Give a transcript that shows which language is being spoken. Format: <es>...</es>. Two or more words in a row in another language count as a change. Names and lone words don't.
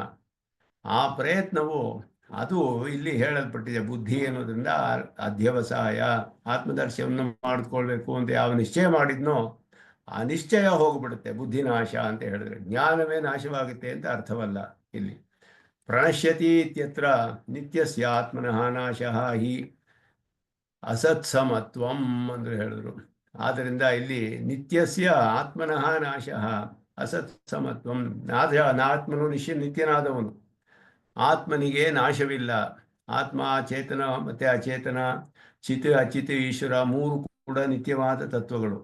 <kn>ಆ ಪ್ರಯತ್ನವು ಅದು ಇಲ್ಲಿ ಹೇಳಲ್ಪಟ್ಟಿದೆ. ಬುದ್ಧಿ ಅನ್ನೋದ್ರಿಂದ ಅಧ್ಯವಸಾಯ, ಆತ್ಮದರ್ಶನವನ್ನು ಮಾಡಿಕೊಳ್ಬೇಕು ಅಂತ ಯಾವ ನಿಶ್ಚಯ ಮಾಡಿದ್ನೋ ಆ ನಿಶ್ಚಯ ಹೋಗ್ಬಿಡುತ್ತೆ. ಬುದ್ಧಿನಾಶ ಅಂತ ಹೇಳಿದ್ರೆ ಜ್ಞಾನವೇ ನಾಶವಾಗುತ್ತೆ ಅಂತ ಅರ್ಥವಲ್ಲ ಇಲ್ಲಿ.</kn> <sa>ಪ್ರಣಶ್ಯತಿ ಇತ್ಯತ್ರ ನಿತ್ಯಸ್ಯ ಆತ್ಮನಃ ನಾಶಃ ಹಿ ಅಸತ್ಸಮತ್ವಂ</sa> <kn>ಅಂತ ಹೇಳಿದ್ರು. ಆದ್ದರಿಂದ ಇಲ್ಲಿ</kn> <sa>ನಿತ್ಯಸ್ಯ ಆತ್ಮನಃ ನಾಶಃ ಅಸತ್ಸಮತ್ವಂ.</sa> <kn>ಆತ್ಮನು ನಿತ್ಯನಾದವನು, ಆತ್ಮನಿಗೆ ನಾಶವಿಲ್ಲ. ಆತ್ಮ, ಚೇತನ ಮತ್ತು ಅಚೇತನ, ಚಿತ್ ಅಚಿತ್ ಈಶ್ವರ ಮೂರು ಕೂಡ ನಿತ್ಯವಾದ ತತ್ವಗಳು.</kn>